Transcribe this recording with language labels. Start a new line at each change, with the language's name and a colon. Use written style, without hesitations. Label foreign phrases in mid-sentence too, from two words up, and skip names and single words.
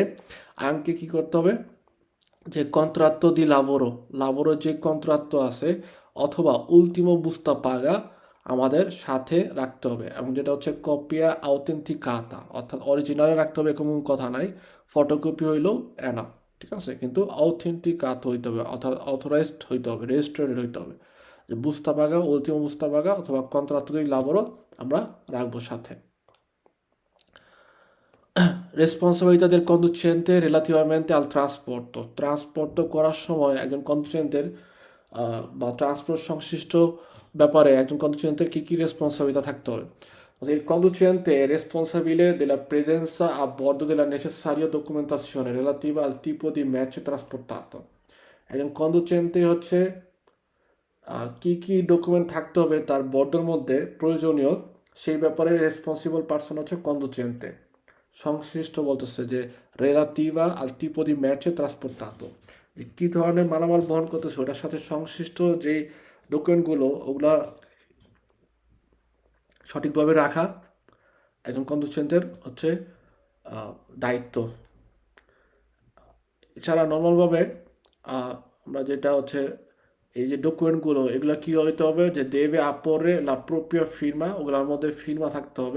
Bangla: আঙ্কে কি করতে হবে যে
Italian: contratto di lavoro
Bangla: যে কন্ট্রাত্তো আছে অথবা
Italian: ultimo busta paga
Bangla: আমাদের সাথে রাখতে হবে, এবং যেটা হচ্ছে
Italian: copia autenticata,
Bangla: অর্থাৎ অরিজিনালে রাখতে হবে কোনো কথা নাই, ফটোকপি হইলেও এনাফ, ঠিক আছে, কিন্তু আউথেন্টিকাত হইতে হবে, অর্থাৎ অথরাইজড হইতে হবে, রেজিস্টার্ড হইতে হবে। যে
Italian: busta paga, ultimo busta paga
Bangla: অথবা
Italian: contratto di lavoro
Bangla: আমরা রাখবো সাথে।
Italian: Responsabilità del conducente relativamente al trasporto।
Bangla: ট্রান্সপোর্ট করার সময় একজন কন্ডুচেন্টের বা ট্রান্সপোর্ট সংশ্লিষ্ট ব্যাপারে একজন কন্ডুচেন্টের কী কী রেসপন্সাবিলিটি থাকতে হবে।
Italian: Il conducente è responsabile della presenza a bordo della necessaria documentazione relativa al tipo di merci trasportato।
Bangla: একজন কন্ডুচেন্টে হচ্ছে কী কী ডকুমেন্ট থাকতে হবে তার বর্ডের মধ্যে প্রয়োজনীয় সেই ব্যাপারে রেসপন্সিবল পার্সন হচ্ছে কন্ডুচেন্টে। সংশ্লিষ্ট বলতেছে যে
Italian: relativa al tipo di merci trasportato,
Bangla: যে কী ধরনের মালামাল বহন করতেছে ওটার সাথে সংশ্লিষ্ট যে ডকুমেন্টগুলো ওগুলা সঠিকভাবে রাখা একজন কন্ডুচেন্টের হচ্ছে দায়িত্ব। এছাড়া নর্মালভাবে আমরা যেটা হচ্ছে এই যে ডকুমেন্টগুলো এগুলো কি হইতে হবে যে
Italian: deve apporre la propria firma,
Bangla: ওগুলোর মধ্যে ফির্মা থাকতে হবে।